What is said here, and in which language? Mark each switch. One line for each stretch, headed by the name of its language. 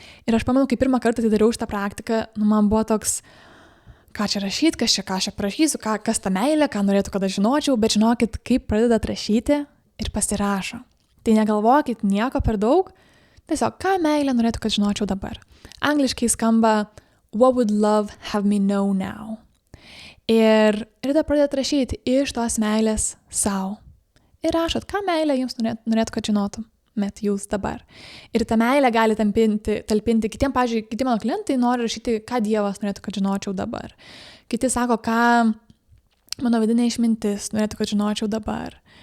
Lithuanian: Ir aš pamenu, kai pirmą kartą tai dariau šitą praktiką, man buvo toks, ką čia rašyti, ką aš parašysiu, kas ta meilė, ką norėtų, kad aš žinočiau, bet žinokit, kaip pradedat rašyti ir pasirašo. Tai negalvokit nieko per daug, tiesiog, ką meilė norėtų, kad žinočiau dabar. Angliškai skamba
English: What would love have me know now?
Lithuanian: Ir tada pradėt rašyti iš tos meilės savo. Ir rašot, ką meilė jums norėtų, kad žinotumėt jūs dabar. Ir tą meilę gali talpinti kitiem, pavyzdžiui, kiti mano klientai nori rašyti, ką Dievas norėtų, kad žinočiau dabar. Kiti sako, ką mano vidinė išmintis norėtų, kad žinočiau dabar.